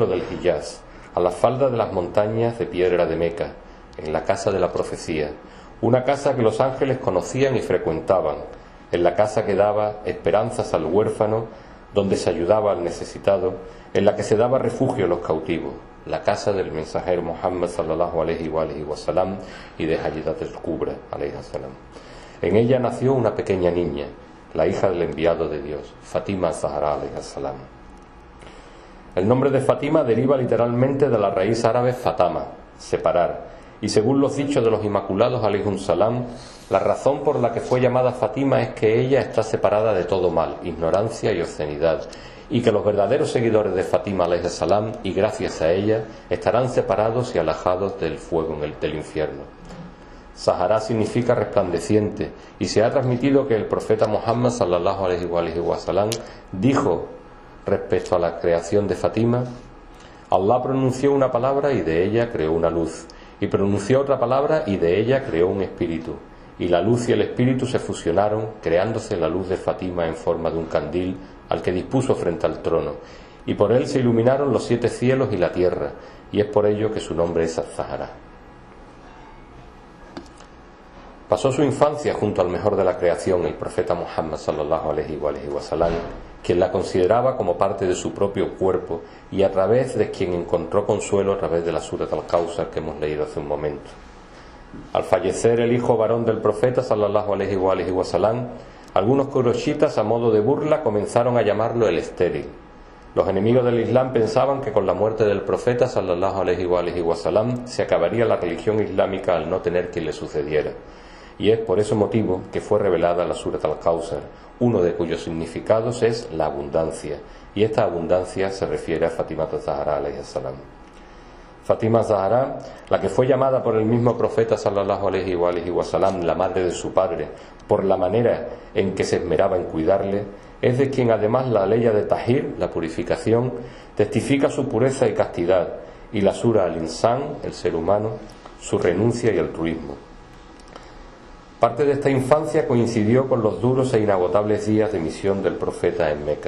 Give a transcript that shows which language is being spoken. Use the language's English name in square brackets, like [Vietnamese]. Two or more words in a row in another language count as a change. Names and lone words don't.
[Spanish] del Hiyaz, a la falda de las montañas de piedra de Meca, en la casa de la profecía, una casa que los ángeles conocían y frecuentaban, en la casa que daba esperanzas al huérfano, donde se ayudaba al necesitado, en la que se daba refugio a los cautivos, la casa del mensajero Muhammad [Arabic] صلى الله عليه وسلم [Spanish] y de Hajidat al-Kubra [Arabic] عليها السلام. [Spanish] En ella nació una pequeña niña, la hija del enviado de Dios, Fátima Zahra [Arabic] عليها السلام. [Spanish] El nombre de Fátima deriva literalmente de la raíz árabe fatama, separar, y según los dichos de los Inmaculados [Arabic] عليهم السلام, [Spanish] la razón por la que fue llamada Fátima es que ella está separada de todo mal, ignorancia y obscenidad, y que los verdaderos seguidores de Fátima [Arabic] عليها السلام, [Spanish] y gracias a ella, estarán separados y alejados del fuego del infierno. Zahra significa resplandeciente, y se ha transmitido que el profeta Muhammad [Arabic] صلى الله عليه وسلم [Spanish] dijo respecto a la creación de Fátima: Allah pronunció una palabra y de ella creó una luz, y pronunció otra palabra y de ella creó un espíritu, y la luz y el espíritu se fusionaron, creándose la luz de Fátima en forma de un candil al que dispuso frente al trono, y por él se iluminaron los 7 cielos y la tierra, y es por ello que su nombre es Zahra. Pasó su infancia junto al mejor de la creación, el profeta Muhammad [Arabic] صلى الله عليه وسلم, [Spanish] quien la consideraba como parte de su propio cuerpo y a través de quien encontró consuelo a través de la Surat al-Kawthar que hemos leído hace un momento. Al fallecer el hijo varón del profeta [Arabic] صلى الله عليه وسلم, [Spanish] algunos quraishitas a modo de burla comenzaron a llamarlo el estéril. Los enemigos del Islam pensaban que con la muerte del profeta [Arabic] صلى الله عليه وسلم [Spanish] se acabaría la religión islámica al no tener quien le sucediera. Y es por ese motivo que fue revelada la Surat al-Kawthar, uno de cuyos significados es la abundancia, y esta abundancia se refiere a Fátima Zahra [Arabic] عليها السلام. [Spanish] Fátima Zahra, la que fue llamada por el mismo profeta [Arabic] صلى الله عليه وسلم [Spanish] la madre de su padre, por la manera en que se esmeraba en cuidarle, es de quien además la ley de Tahir, la purificación, testifica su pureza y castidad, y la Sura al-Insan, el ser humano, su renuncia y altruismo. Parte de esta infancia coincidió con los duros e inagotables días de misión del profeta en Meca.